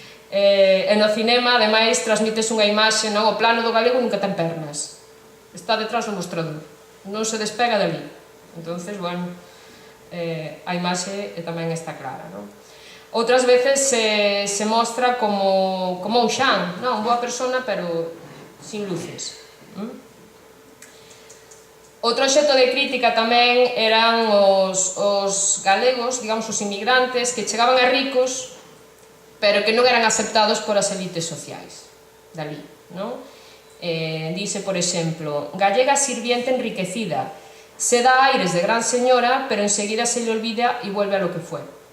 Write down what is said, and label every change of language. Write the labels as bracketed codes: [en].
[gl] E no cinema, ademais, transmítese unha imaxe, non? O plano do galego nunca ten pernas. Está detrás do mostrador. Non se despega dali. Entonces, bueno, a imaxe tamén está clara, non? Outras veces se mostra como un xan, non? Boa persona, pero sin luces. Outro obxecto de crítica tamén eran os galegos, digamos, os inmigrantes, que chegaban a ricos, pero que non eran aceptados por as elites sociais dali, non? [es] Dice, [gl] por exemplo, [es] gallega sirviente enriquecida, se dá aires de gran señora, pero enseguida se le olvida y vuelve a lo que fue.